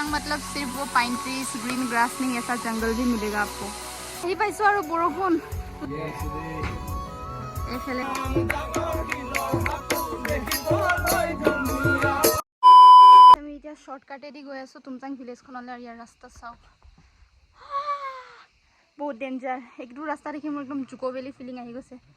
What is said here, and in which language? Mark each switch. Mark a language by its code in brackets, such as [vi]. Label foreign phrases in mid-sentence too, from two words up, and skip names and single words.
[hi] मतलब सिर्फ वो [en] pine trees green grass [hi] नहीं ऐसा जंगल भी मिलेगा आपको यही पाइছো [as] আৰু বৰষুণ এইফালে আমি এতিয়া শৰ্টকাটেদি গৈ আছো তুমজাং ভিলেজখনলৈ আৰু ইয়াৰ ৰাস্তা চাওক বহুত ডেঞ্জাৰ একদম ৰাস্তা দেখি মোৰ একদম জুকো ভেলি ফিলিং আহি গৈছে